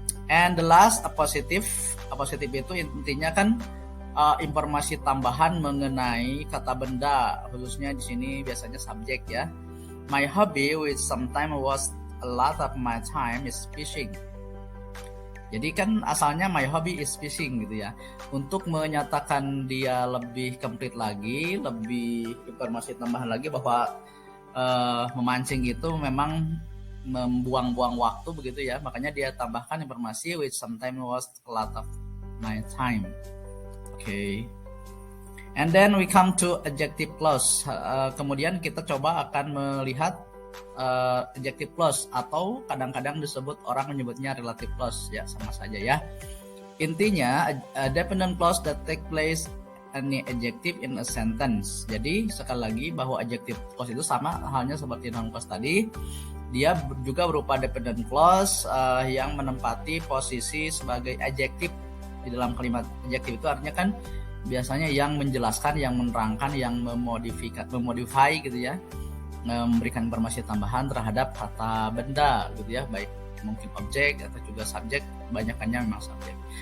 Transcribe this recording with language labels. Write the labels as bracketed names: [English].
[English] And the last [Indonesian] appositive itu intinya kan informasi tambahan mengenai kata benda, khususnya di sini biasanya subjek ya. [English] My hobby, which sometimes was a lot of my time, is fishing. [Indonesian] Jadi kan asalnya [English] my hobby is fishing [Indonesian] gitu ya. Untuk menyatakan dia lebih complete lagi, lebih informasi tambahan lagi bahwa memancing itu memang membuang-buang waktu, begitu ya. Makanya dia tambahkan informasi [English] which sometimes was a lot of my time. Okay. And then we come to adjective clause. [Indonesian] Kemudian kita coba akan melihat adjective clause, atau kadang-kadang disebut orang menyebutnya relative clause ya, sama saja ya. Intinya [English] a dependent clause that take place any adjective in a sentence. [Indonesian] Jadi sekali lagi bahwa adjective clause itu sama halnya seperti noun clause tadi, dia juga berupa dependent clause yang menempati posisi sebagai adjective di dalam kalimat. Adjective itu artinya kan biasanya yang menjelaskan, yang menerangkan, yang memodify gitu ya, memberikan informasi tambahan terhadap kata benda gitu ya, baik mungkin objek atau juga subjek, banyakannya memang subjek.